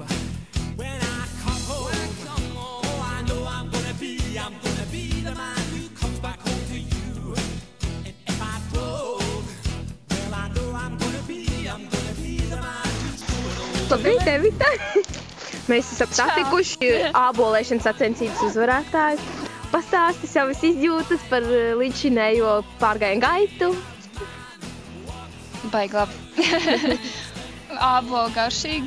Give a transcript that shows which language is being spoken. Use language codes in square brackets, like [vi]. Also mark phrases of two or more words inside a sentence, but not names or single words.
[en] When I come home, oh I know I'm gonna be the man who comes back home to you. And if I broke, well I know I'm gonna be the man who's going home. [lv] Labrīt, Evita! Mēs esam satikuši ābolēšanas sacensības uzvarētājus. Pastāsti savas izjūtas par līdzšinējo pārgājienu gaitu. Baigi labi. Ābolu garšīgi.